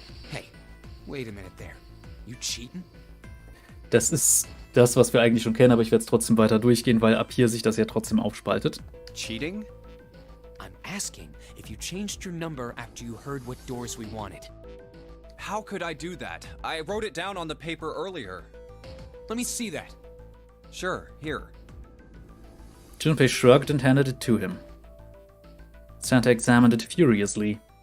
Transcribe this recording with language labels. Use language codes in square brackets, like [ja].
[en] Hey, wait a minute there. You cheating? [de] Das ist das, was wir eigentlich schon kennen, aber ich werde es trotzdem weiter durchgehen, weil ab hier sich das ja trotzdem aufspaltet. [en] Cheating? I'm asking if you changed your number after you heard what doors we wanted. How could I do that? I wrote it down on the paper earlier. Let me see that. Sure, here. Junpei shrugged and handed it to him. Santa examined it furiously.